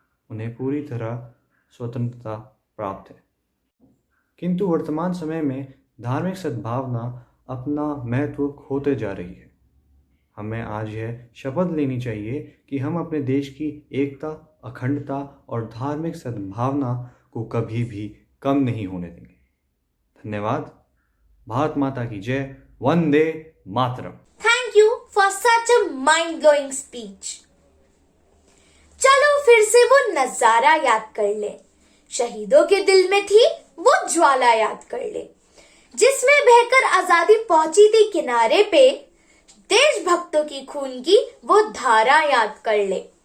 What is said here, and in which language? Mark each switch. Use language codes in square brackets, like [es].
[hi] उन्हें पूरी तरह स्वतंत्रता प्राप्त है। किंतु वर्तमान समय में धार्मिक सद्भावना अपना महत्व खोते जा रही है। हमें आज यह शपथ लेनी चाहिए कि हम अपने देश की एकता, अखंडता और धार्मिक सद्भावना को कभी भी कम नहीं होने देंगे। धन्यवाद। भारत माता की जय। Vande Mataram. [en] Thank you for such a mind-blowing speech. [hi] चलो फिर से वो नजारा याद कर ले, शहीदों के दिल में थी वो ज्वाला याद कर ले, जिसमें बहकर आजादी पहुंची थी किनारे पे। देशभक्तों की खून की वो धारा याद कर ले।